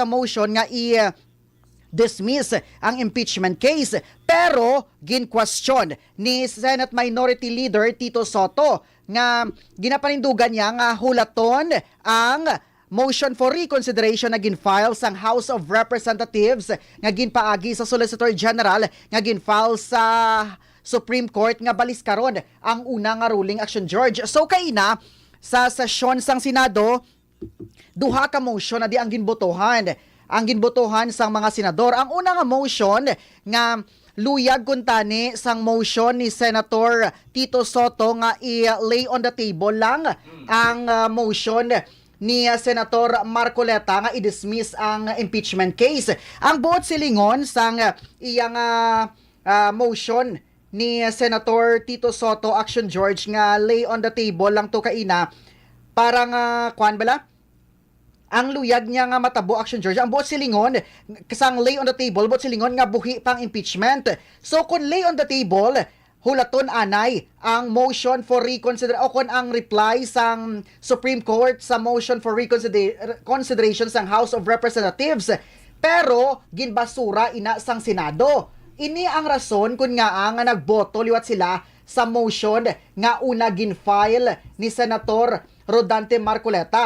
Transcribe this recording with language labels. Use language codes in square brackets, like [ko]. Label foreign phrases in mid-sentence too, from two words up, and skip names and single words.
[hil] sa motion nga dismiss ang impeachment case, pero gin-question ni Senate Minority Leader Tito Soto nga ginapanindugan niya nga hulaton ang [en] motion for reconsideration [hil] na gin-file sang House of Representatives nga ginpaagi sa Solicitor General nga gin-file sa Supreme Court nga balis karon ang una nga ruling, Action George. So kaina sa sesyon sang Senado, duha ka motion na di ang ginbotohan sang mga senador. Ang una nga motion nga luyag kuntani sang motion ni Senator Tito Soto nga i- [en] lay on the table [hil] lang ang motion ni Senator Marcoleta nga i-dismiss ang impeachment case. Ang buot silingon sang iyang motion ni Senator Tito Soto, Action George, nga [en] lay on the table [hil] lang to kaina parang kuan bala ang luyag niya nga matabo, Action George. Ang buot silingon kasang [en] lay on the table, [hil] buot silingon nga buhi pang impeachment. So kung [en] lay on the table, [hil] hulaton anay ang [en] motion for reconsideration [hil] o kung ang reply sang Supreme Court sa motion for reconsideration sang House of Representatives. Pero ginbasura ina sang Senado. Ini ang rason kung nga nga nagboto liwat sila sa motion nga una gin-file ni Senator Rodante Marcoleta.